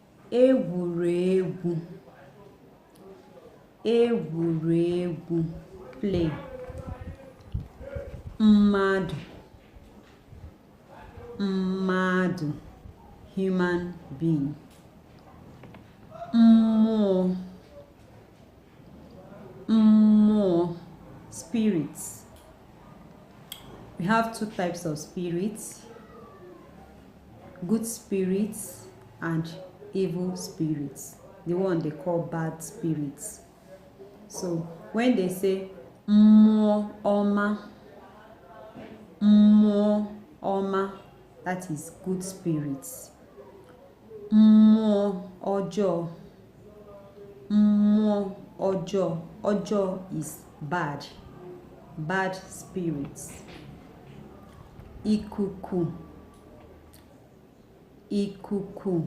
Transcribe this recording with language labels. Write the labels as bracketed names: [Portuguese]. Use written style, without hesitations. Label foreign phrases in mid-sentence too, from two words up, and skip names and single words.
[Igbo] egwuregwu, egwuregwu, play. Mmadụ, mmadụ, [English] human being. [Igbo] Mmụọ, mmụọ, [English] spirits. We have two types of spirits: good spirits and evil spirits, the one they call bad spirits. So when they say [Igbo] mmụọ ọma, mmụọ ọma, [English] that is good spirits. [Igbo] Mmụọ ọjọọ, mmụọ ọjọọ, ọjọọ [English] is bad, bad spirits. [Igbo] Ikuku, ikuku,